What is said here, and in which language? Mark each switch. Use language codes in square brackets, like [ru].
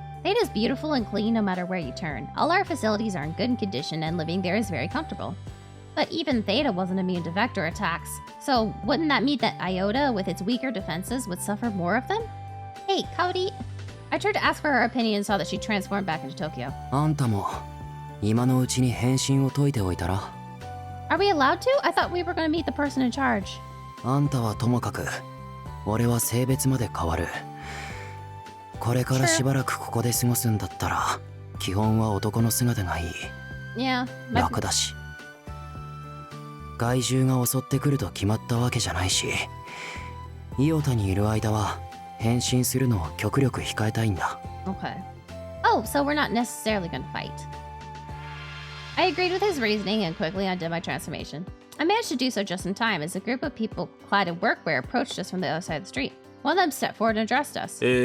[en] Theta's beautiful and clean no matter where you turn. All our facilities are in good condition and living there is very comfortable. But even Theta wasn't immune to vector attacks. So wouldn't that mean that Iota, with its weaker defenses, would suffer more of them? Hey, Cowdy. I tried to ask for her opinion and saw that she transformed back into Tokyo. [ja] あんたも今のうちに変身を解いておいたら。 [en] Are we allowed to? I thought we were going to meet the person in charge. [ja] あんたはともかく、俺は性別まで変わる。これからしばらくここで過ごすんだったら、基本は男の姿がいい。 [en] Yeah. [ja] 楽だし。害獣が襲ってくると決まったわけじゃないし、イオタにいる間は変身するのを極力控えたいんだ。 [en] Okay. Oh, so we're not necessarily going to fight. I agreed with his reasoning and quickly undid my transformation. I managed to do so just in time as a group of people clad in workwear approached us from the other side of the street. One of them stepped forward and addressed us.